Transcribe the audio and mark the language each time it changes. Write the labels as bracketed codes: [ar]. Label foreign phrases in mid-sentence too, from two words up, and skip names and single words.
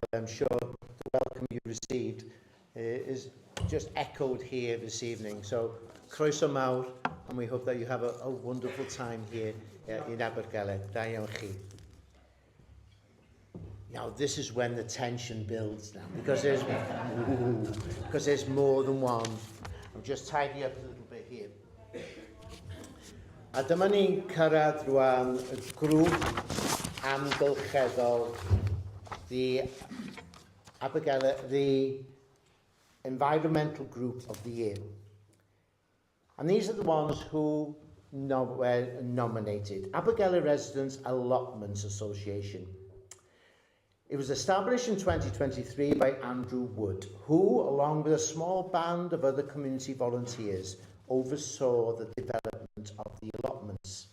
[en] I'm sure the welcome you received is just echoed here this evening. So, [cy] croeso mawr, [en] and we hope that you have a wonderful time here in Abergele. [cy] Da iawn chi. [en] Now, this is when the tension builds now, because there's more than one. I'll just tidy up a little bit here. [cy] A dyma ni'n cyrraedd rwan y grŵp amgylcheddol, [en] the Environmental Group of the Year. And these are the ones who were nominated. Abergele Residents Allotments Association. It was established in 2023 by Andrew Wood, who, along with a small band of other community volunteers, oversaw the development of the allotments.